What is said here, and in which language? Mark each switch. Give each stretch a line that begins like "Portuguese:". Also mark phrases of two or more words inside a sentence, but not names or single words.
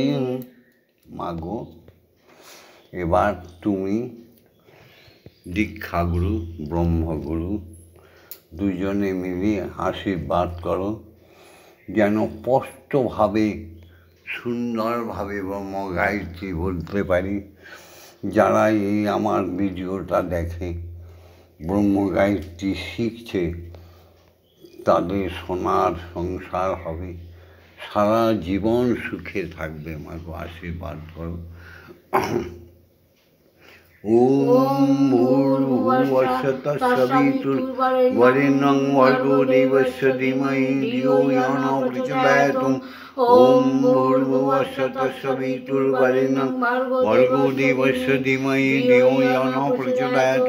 Bangla: মাগো, এবার তুমি দীক্ষাগুরু ব্রহ্মগুরু দুজনে মিলে আশীর্বাদ করো, যেন স্পষ্টভাবে সুন্দরভাবে ব্রহ্ম গায়ত্রী বলতে পারি। যারা এই আমার ভিডিওটা দেখে ব্রহ্ম গায়ত্রী শিখছে, তাদের সোনার সংসার হবে, সারা জীবন সুখে থাকবে। মাকে আশীর্বাদ করো।
Sanskrit: ওম ভূর্ভুবস্সুঃ তৎসবিতুর্বরেণ্যং ভর্গো দেবস্য ধীমহি ধিয়ো ইয়ো নঃ প্রচোদয়াৎ। ওম ভূর্ভুবস্সুঃ তৎসবিতুর্বরেণ্যং ভর্গো দেবস্য ধীমহি ধিয়ো ইয়ো নঃ প্রচোদয়াৎ।